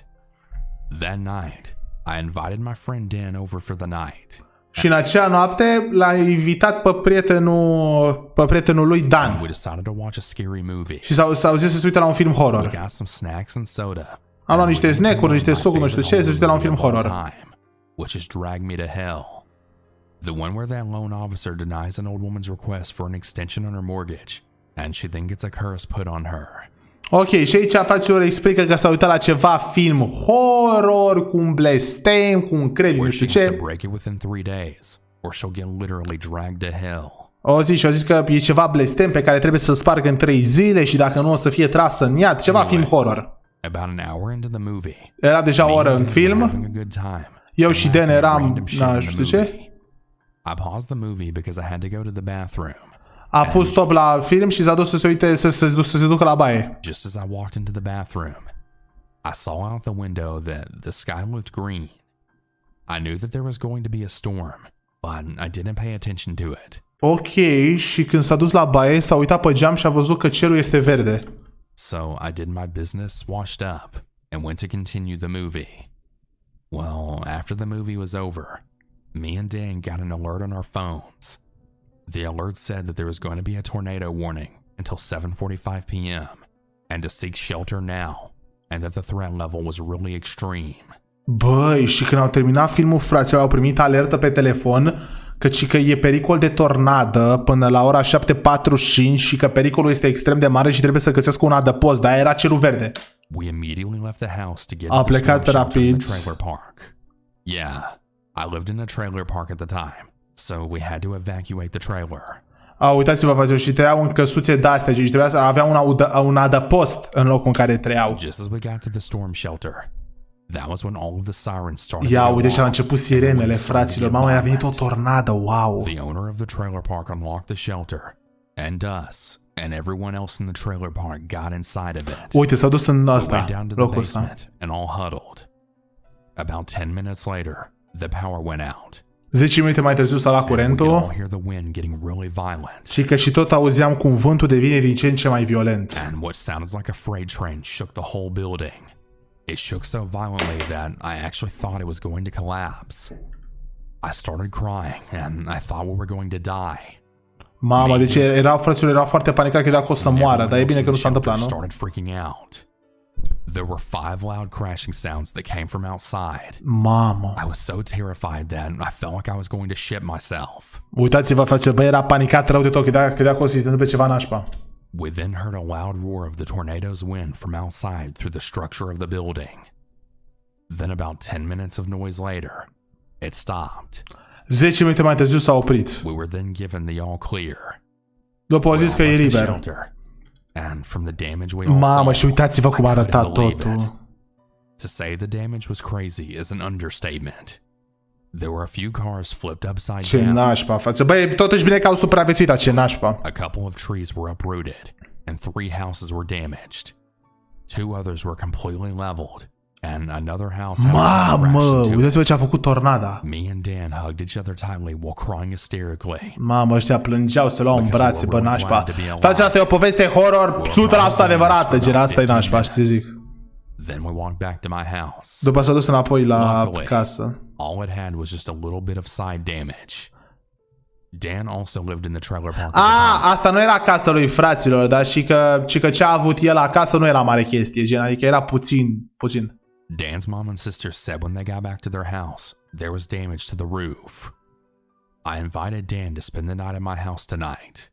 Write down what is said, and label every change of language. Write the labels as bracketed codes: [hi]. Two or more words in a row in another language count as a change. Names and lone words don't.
[ro] Și în acea noapte l-a invitat pe prietenul lui Dan. Și s-au zis să se uite la un film horror. Am luat niște snack-uri, niște sucuri, nu știu ce, să se uite la un film horror. [en] Which has dragged me to hell. The one where that loan officer denies an old woman's request for an extension on her mortgage, and she then gets a curse put on her. [ro] Ok, și aici fraților explică că s-a uitat la ceva film horror, cu un blestem, cu un credit, nu știu ce. O zis că e ceva blestem pe care trebuie să-l spargă în 3 zile și dacă nu o să fie tras în iad, ceva film horror. Era deja o oră în film. Eu și Dan eram, nu știu ce. A pus stop la film și s-a dus să se uite, să se ducă la baie. [en] Just as I walked into the bathroom, I saw out the window that the sky looked green. I knew that there was going to be a storm, but I didn't pay attention to it. [ro] Ok, și când s-a dus la baie, s-a uitat pe geam și a văzut că cerul este verde. [en] So I did my business, washed up, and went to continue the movie. Well, after the movie was over, me and Dan got an alert on our phones. The alert said that there was going to be a tornado warning until 7:45 p.m. and to seek shelter now, and that the threat level was really extreme. [ro] Băi, și când au terminat filmul, fraților, au primit alertă pe telefon Căci că e pericol de tornadă până la ora 7:45 și că pericolul este extrem de mare și trebuie să găsesc un adăpost, dar era cerul verde. [en] We immediately left the house to get [ro] A [en] to the storm [ro] plecat [en] shelter in [ro] rapid. [en] the trailer park. Yeah, I lived in a trailer park at the time, so we had to evacuate the trailer. [ro] Uitați-vă, față, și trăiau în căsuțe de-astea, și trebuia să avea un adăpost în locul în care trăiau. [en] Just as we got to the storm shelter, that was when all of the sirens started [ro] Ia, [en] to go [ro] uite și au [en] off, [ro] început [en] and the [ro] sirenele, [en] winds started to [ro] fraților. [en] get [ro] Mamă, a venit o [en] violent. [ro] tornadă, wow. [en] The owner of the trailer park unlocked the shelter, and us and everyone else in the trailer park got inside of it. [ro] Uite, s-a dus în [en] We [ro] asta, [en] went down to the [ro] locul ăsta. [en] basement and all huddled. About 10 minutes later, the power went out. [ro] 10 minute mai târziu s-a luat [en] And we could all [ro] curentul [en] hear the wind getting really violent. [ro] și că și tot auzeam cum vântul devine din ce în ce mai violent. [en] And what sounded like a freight train shook the whole building. It shook so violently that I actually thought it was going to collapse. I started crying and I thought we were going to die. [ro] Mamă, deci fraților, erau foarte panicat că era că o să moară, dar e bine că nu s-a întâmplat, nu? [en] Started freaking out. There were 5 loud crashing sounds that came from outside. [ro] Mamă. [en] I was so terrified that I felt like I was going to shit myself. [ro] Uitați-vă, fraților, bă, era panicat rău de tot, credea că o să-i se întâmple ceva nașpa. [en] We then heard a loud roar of the tornado's wind from outside through the structure of the building. Then about 10 minutes of noise later, it stopped. [ro] 10 minute mai târziu s-a oprit. [en] We were then given the all clear. [ro] După au zis că e liber. [en] And from the damage we all [ro] Mamă, și [en] saw, [ro] uitați-vă cum [en] I [ro] arăta [en] couldn't believe it. [ro] totul. [en] To say the damage was crazy is an understatement. There were a few cars flipped upside [ro] Ce [en] down. [ro] nașpa, față. Băi, totuși bine că au supraviețuit, ce nașpa. [en] A couple of trees were uprooted, and 3 houses were damaged. 2 others were completely leveled, and another house had [ro] Mamă, [en] crashed into [ro] uitați-vă [en] it. [ro] ce a făcut tornada. [en] Me and Dan hugged each other tightly while crying hysterically. [ro] Mamă, ăștia plângeau, se luau în brațe, bă, nașpa. Frați, asta e o poveste horror 100% adevărată, gen, asta e nașpa, știi ce zic. [en] Then we walked back to my house. [ro] După s-a dus înapoi la [en] Luckily, [ro] casă. [en] all it had was just a little bit of side damage. Dan also lived in the trailer park. [ro] Asta nu era casa lui, fraților, dar și că ce a avut el acasă nu era mare chestie, gen, adică era puțin. [en] Dan's mom and sister said when they got back to their house, there was damage to the roof. I invited Dan to spend the night at my house tonight.